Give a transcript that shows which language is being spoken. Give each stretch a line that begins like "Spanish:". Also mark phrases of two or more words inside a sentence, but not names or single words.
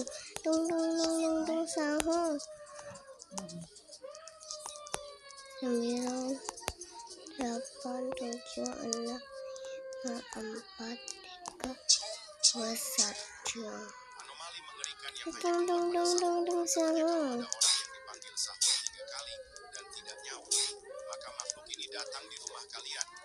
Indonesian: Tung tung tung tung tung sahur. 9, 8, 7, 6, 5, 4, 3, 2, 1. Tung tung tung tung tung sahur. Maka makhluk ini datang di rumah kalian.